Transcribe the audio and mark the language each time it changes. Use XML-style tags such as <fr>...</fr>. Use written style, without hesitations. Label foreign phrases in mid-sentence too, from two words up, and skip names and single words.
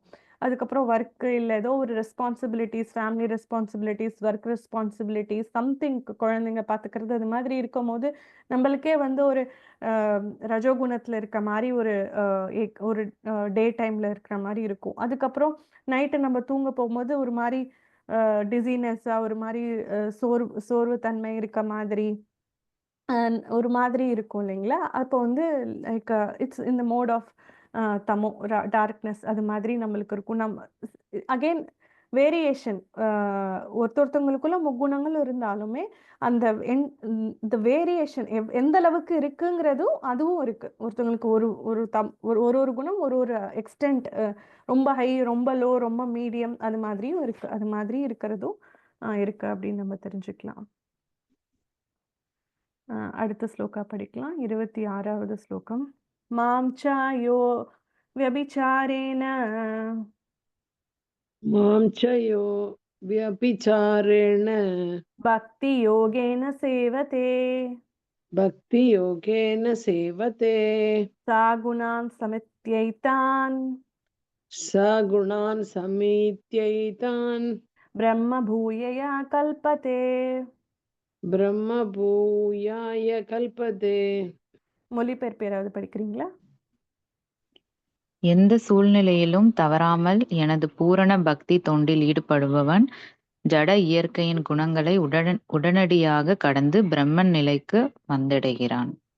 <ta>அதுக்கப்புறம் ஒர்க்கு இல்ல ஏதோ ஒரு ரெஸ்பான்சிபிலிட்டீஸ்,</ta> <en>family responsibilities, work responsibilities, something</en> <ta>குழந்தைங்க பார்த்துக்கிறது அது மாதிரி இருக்கும்போது, நம்மளுக்கே வந்து ஒரு ரஜோகுணத்துல இருக்க மாரி ஒரு ஒரு</ta> <en>day time</en> <ta>இருக்கிற மாரி இருக்கும். அதுக்கப்புறம் நைட்டு நம்ம தூங்க போகும்போது ஒரு மாரி டிஸினஸ்ஸா ஒரு மாரி சோர்வு தன்மை இருக்க மாதிரி ஒரு மாதிரி இருக்கும் இல்லைங்களா? அப்போ வந்து</ta> <en>like it's in the mode of tamo darkness</en> <ta>அது மாதிரி நம்மளுக்கு இருக்கும்.</ta> <en>again variation</en> <ta>ஒருத்தவங்களுக்குள்ள முக்குணங்கள் இருந்தாலுமே அந்த இந்த வேரியேஷன் எந்த அளவுக்கு இருக்குங்கிறதும் அதுவும் இருக்கு. ஒருத்தவங்களுக்கு ஒரு ஒரு தம் ஒரு ஒரு ஒரு குணம் ஒரு ஒரு எக்ஸ்டென்ட், ரொம்ப ஹை, ரொம்ப லோ, ரொம்ப மீடியம் அது மாதிரியும் இருக்கு. அது மாதிரி இருக்கிறதும் இருக்கு அப்படின்னு நம்ம தெரிஞ்சுக்கலாம். அடுத்த ஸ்லோகா படிக்கலாம். 26வது ஸ்லோகம்.</ta> <sa>मां च यो व्यभिचारेण मां च यो व्यभिचारेण भक्ति योगेन सेवते भक्तियोगेन सेवते स गुणान् समीत्यैतान् सगुणान् समीत्यैतान् ब्रह्म भूयाय कल्पते. ब्रह्मभूयाय कल्पते.</sa> <ta>மொழிபெயர்ப்பு யாராவது படிக்கிறீங்களா? எந்த சூழ்நிலையிலும் தவறாமல் எனது பூரண பக்தி தொண்டில் ஈடுபடுபவன் ஜட இயற்கையின் குணங்களை உடனடியாக கடந்து பிரம்மன் நிலைக்கு வந்தடைகிறான்.</ta>